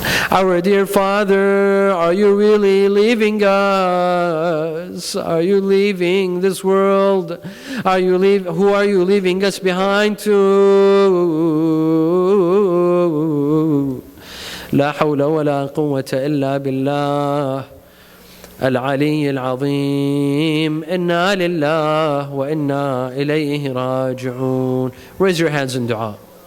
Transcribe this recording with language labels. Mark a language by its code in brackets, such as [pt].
[en] Our dear Father, are you really leaving us? Are you leaving this world? Who are you leaving us behind to? [ar] لا حول ولا قوة إلا بالله العلي العظيم. إنا لله وإنا إليه راجعون. [en] Raise your hands in dua.